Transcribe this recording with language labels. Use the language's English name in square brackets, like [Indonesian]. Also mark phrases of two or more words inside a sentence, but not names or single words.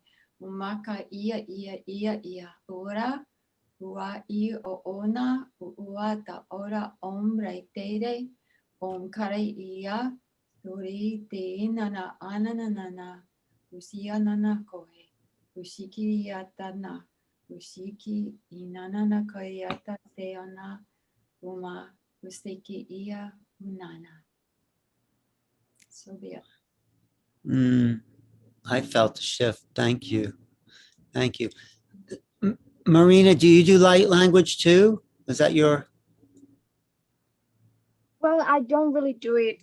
[English] umaka ia, ura, ua I o ona, ua ta ora ombre tere, kare ia, uri te inana ananana, usia nana koe, ushiki iatana, ushiki inanana koiata te ona, uma usiki ia unana. So be it. I felt the shift. Thank you. Thank you. Marina, do you do light language too? Is that your? Well, I don't really do it.